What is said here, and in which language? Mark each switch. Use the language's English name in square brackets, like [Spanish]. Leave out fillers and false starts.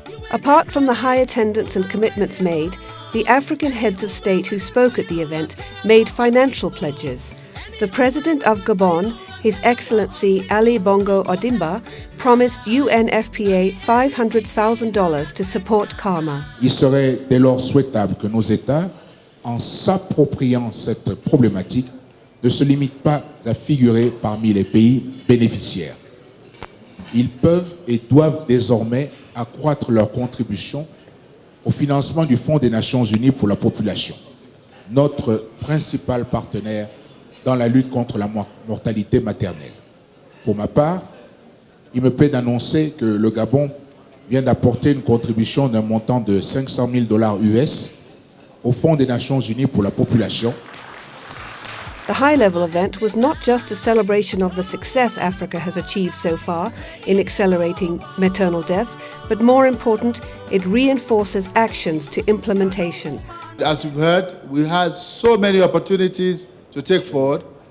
[English] Apart from the high attendance and commitments made, the African heads of state who spoke at the event made financial pledges. The President of Gabon, His Excellency Ali Bongo Ondimba, promised UNFPA $500,000 to support CARMMA. [French] Il serait dès lors souhaitable que nos États, en s'appropriant cette problématique, ne se limitent pas à figurer parmi les pays bénéficiaires. Ils peuvent et doivent désormais accroître leur contribution au financement du Fonds des Nations Unies pour la population, notre principal partenaire dans la lutte contre la mortalité maternelle. Pour ma part, il me plaît d'annoncer que le Gabon vient d'apporter une contribution d'un montant de $500 000 US au Fonds des Nations Unies pour la population. [English] The high-level event was not just a celebration of the success Africa has achieved so far in accelerating maternal death, but more important, it reinforces actions to implementation. As you've heard, we had so many opportunities to take forward.